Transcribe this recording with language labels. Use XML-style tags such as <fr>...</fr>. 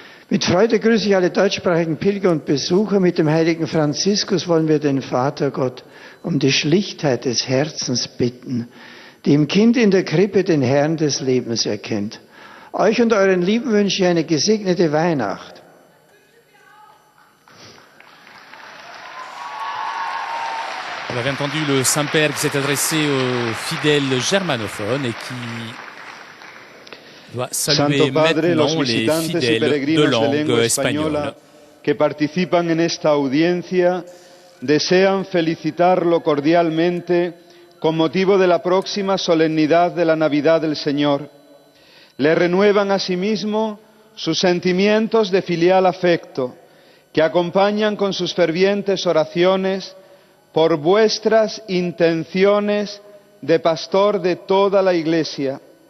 <de>Mit Freude grüße ich alle deutschsprachigen Pilger und Besucher. Mit dem heiligen Franziskus wollen wir den Vater Gott um die Schlichtheit des Herzens bitten, die im Kind in der Krippe den Herrn des Lebens erkennt. Euch und euren Lieben wünsche ich eine gesegnete Weihnacht.</de> <fr>Vous avez entendu le Saint-Père qui s'est adressé aux fidèles germanophones et qui doit saluer maintenant les fidèles de langue espagnole.</fr> <es>Que participan en esta audiencia desean felicitarlo cordialmente con motivo de la próxima solemnidad de la Navidad del Señor. Le renuevan asimismo sus sentimientos de filial afecto, que acompañan con sus fervientes oraciones por vuestras intenciones de pastor de toda la Iglesia.</es>